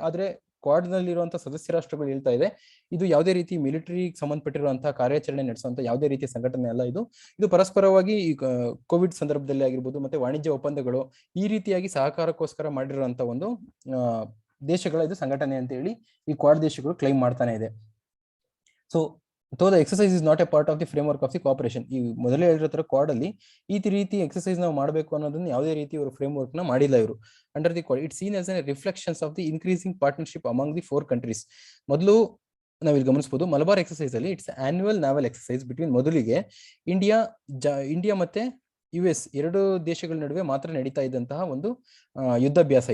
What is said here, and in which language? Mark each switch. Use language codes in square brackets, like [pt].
[kn] ಆದ್ರೆ ಕ್ವಾಡ್ ನಲ್ಲಿರುವಂತಹ ಸದಸ್ಯ ರಾಷ್ಟ್ರಗಳು ಹೇಳ್ತಾ ಇದೆ ಇದು ಯಾವುದೇ ರೀತಿ ಮಿಲಿಟರಿ ಸಂಬಂಧಪಟ್ಟಿರುವಂತಹ ಕಾರ್ಯಾಚರಣೆ ನಡೆಸುವಂತ ಯಾವುದೇ ರೀತಿಯ ಸಂಘಟನೆ ಅಲ್ಲ. ಇದು ಪರಸ್ಪರವಾಗಿ ಕೋವಿಡ್ ಸಂದರ್ಭದಲ್ಲಿ ಆಗಿರ್ಬೋದು, ಮತ್ತೆ ವಾಣಿಜ್ಯ ಒಪ್ಪಂದಗಳು ಈ ರೀತಿಯಾಗಿ ಸಹಕಾರಕ್ಕೋಸ್ಕರ ಮಾಡಿರುವಂತ ಒಂದು ದೇಶಗಳ ಇದು ಸಂಘಟನೆ ಅಂತ ಹೇಳಿ ಈ ಕ್ವಾಡ್ ದೇಶಗಳು ಕ್ಲೈಮ್ ಮಾಡ್ತಾನೆ ಇದೆ. So [en] the exercise is not a part of the framework of the cooperation. [kn] ಈ ಮೊದಲೇ ಹೇಳಿರೋ ತರ ಕ್ವಾಡ್ ಅಲ್ಲಿ ಈ ರೀತಿ ಎಕ್ಸರ್ಸೈಸ್ ನಾವು ಮಾಡಬೇಕು ಅನ್ನೋದನ್ನ ಯಾವುದೇ ರೀತಿ ಇವರು ಫ್ರೇಮ್ ವರ್ಕ್ ನ ಮಾಡಿಲ್ಲ. ಇವರು [en] Under the Quad it's seen as a reflections of the increasing partnership among the 4 countries. [kn] ಮೊದಲು ನಾವಿಲ್ಲಿ ಗಮನಿಸಬಹುದು ಮಲಬಾರ್ ಎಕ್ಸರ್ಸೈಸ್ ಅಲ್ಲಿ [en] it's annual naval exercise between [kn] ಮೊದಲಿಗೆ ಇಂಡಿಯಾ ಮತ್ತೆ US ಎರಡು ದೇಶಗಳ ನಡುವೆ ಮಾತ್ರ ನಡೀತಾ ಇದ್ದಂತಹ ಒಂದು ಯುದ್ಧಾಭ್ಯಾಸ.